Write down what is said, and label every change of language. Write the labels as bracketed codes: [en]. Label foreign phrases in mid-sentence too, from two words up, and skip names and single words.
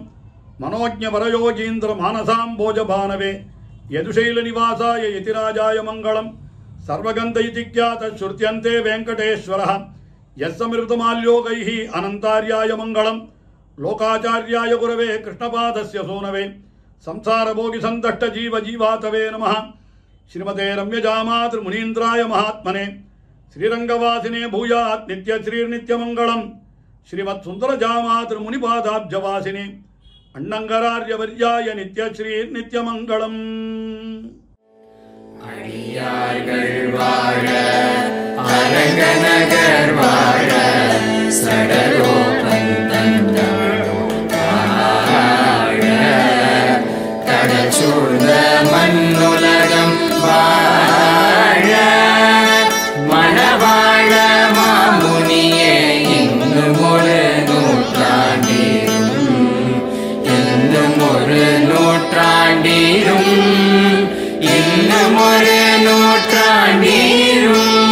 [sa] मनोज्ञ परयोगीन्द्र मानसाम्भोजभानवे यदुशैल निवासाय यतिराजाय मङ्गलम्. सर्वगन्ध इतिख्यात श्रुत्यन्ते वेङ्कटेश्वरः यस्समृतमाल्योघैः अनन्तार्याय मङ्गलम्. लोकाचार्याय गुरवे कृष्णपादस्य सूनवे संसारभोगी संदष्ट जीव जीवातवे नमः. श्रीमते रम्यजामातृ मुनीन्द्राय महात्मने श्रीरंगवासिने भूयात् नित्य श्रीर्नित्यमंगलम्. श्रीमत् सुंदरजामातृ मुनिपादाब्जवासिने अण्णंगरार्यवर्याय नित्य श्रीर्नित्यमंगलम्. [ta] அடியார்கள் வாழ அரங்கநகர் வாழ சடகோபன் சூழ்ந்த மண்ணுலகம் வாழ மணவாழ மாமுனியே இன்னும் ஒரு நூற்றாண்டிரும் இன்னும் ஒரு நூற்றாண்டிரும் இன்னும் ஒரு நூற்றாண்டிரும்